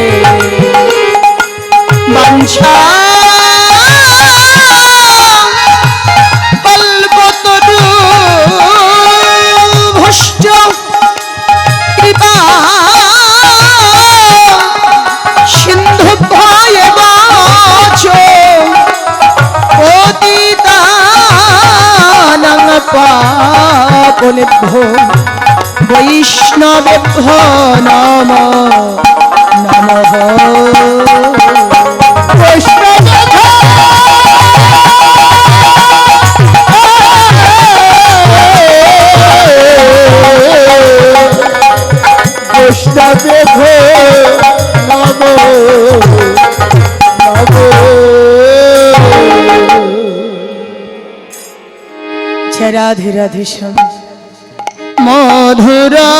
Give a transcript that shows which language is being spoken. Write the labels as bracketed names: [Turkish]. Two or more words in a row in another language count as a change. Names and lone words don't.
[Sanskrit] বাঞ্ছা কল্পতরু ভষ্ট কৃপা সিন্ধু ভয়ে বাচ পতিতানাং পাপনেভ্যো বৈষ্ণবেভ্যো নমো নমঃ। বৈষ্ণবেভ্যো নমো নমো। রাধে রাধে শ্যাম মধুর